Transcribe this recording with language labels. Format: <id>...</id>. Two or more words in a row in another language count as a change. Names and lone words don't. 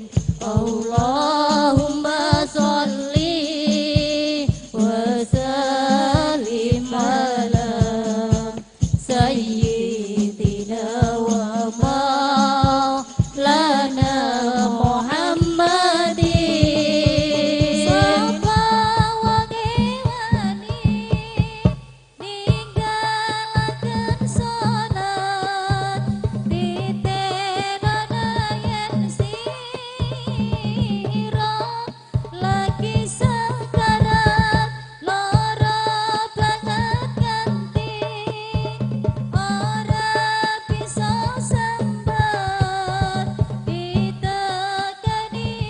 <ar>اللهم صل وسلم على سيدنا ومولانا محمد.</ar> <jv>Sapa wangi wani ninggalaken salat ditenono yen sira lagi sekarat lara banget nganti ora bisa sambat ditekani</jv>